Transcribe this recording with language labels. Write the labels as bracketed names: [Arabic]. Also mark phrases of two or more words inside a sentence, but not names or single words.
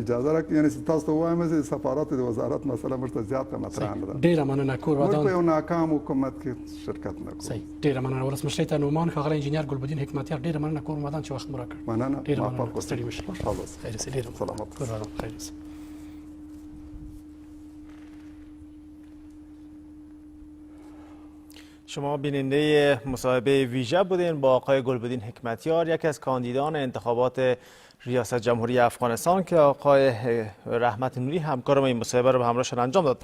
[Pashto] اجازه راکړئ یعنې تاسو ته ووایم چې سفارت د وزارت مسله موږ ته زیاته مطرح نه ده ډېره مننه کور موږ په ودان یو ناکام حکومت کې شرکت نه کوو صحیح ډېره مننه ولسمشر ته نومان ښاغلی انجینر ګلبدین حکمتیار ډېره مننه کور ودان چې وخت مو راکړ مننه ډېره ما مننه پاک ستړي مشئ خوشحاله اوسئ. خیر اوسئ ډېره مننه سلامت کور ودان خیر اوسئ [Persian] شما بیننده مصاحبه ویژه بودین با آقای گلبدین حکمتیار یکی از کاندیدان انتخابات ریاست جمهوری افغانستان که آقای رحمت نوری همکار ما این مصاحبه رو به همراهشان انجام داد.